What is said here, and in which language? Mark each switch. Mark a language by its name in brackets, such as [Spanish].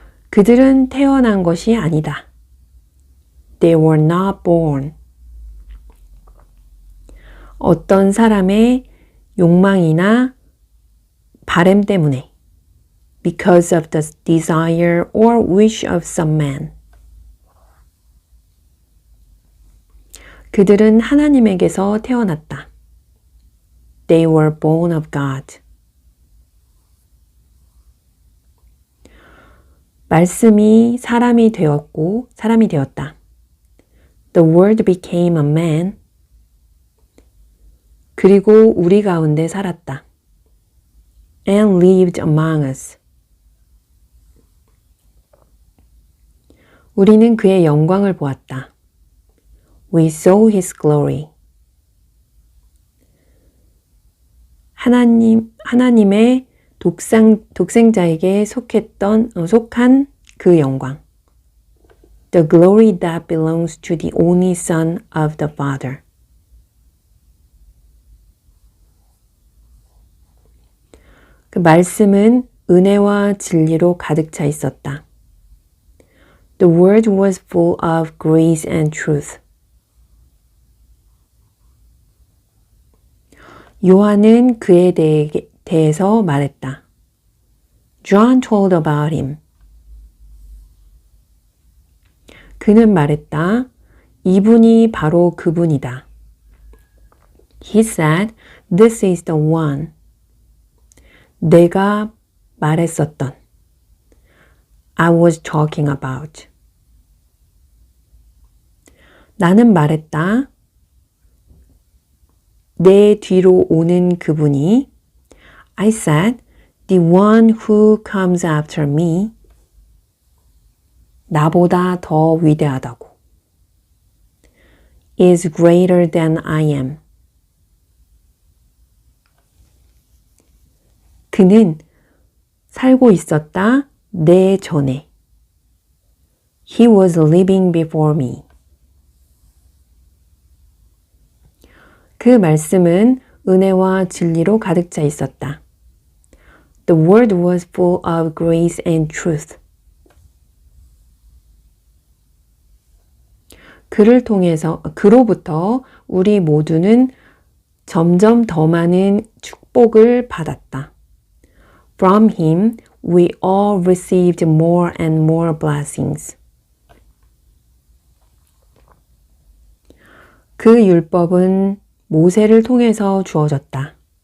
[Korean] 그들은 태어난 것이 아니다. [English] They were not born. [Korean] 어떤 사람의 욕망이나 바람 때문에. [English] Because of the desire or wish of some man. [Korean] 그들은 하나님에게서 태어났다. [English] They were born of God. [Korean] 말씀이 사람이 되었고 사람이 되었다. [English] The word became a man. [Korean] 그리고 우리 가운데 살았다. [English] And lived among us. [Korean] 우리는 그의 영광을 보았다. [English] We saw his glory. [Korean] 하나님의 독생자에게 속한 그 영광. [English] The glory that belongs to the only Son of the Father. [Korean] 그 말씀은 은혜와 진리로 가득 차 있었다. [English] The word was full of grace and truth. [Korean] 요한은 그에 대해서 말했다. [English] John told about him. [Korean] 그는 말했다. 이분이 바로 그분이다. [English] He said, this is the one. [Korean] 내가 말했었던. [English] I was talking about. [Korean] 나는 말했다. 내 뒤로 오는 그분이 [English] I said, the one who comes after me [Korean] 나보다 더 위대하다고 [English] is greater than I am. [Korean] 그는 살고 있었다 내 전에. [English] He was living before me. [Korean] 그 말씀은 은혜와 진리로 가득 차 있었다. [English] The word was full of grace and truth. [Korean] 그로부터 우리 모두는 점점 더 많은 축복을 받았다. [English] From him, we all received more and more blessings. [Korean] 그 율법은 모세를 통해서 주어졌다.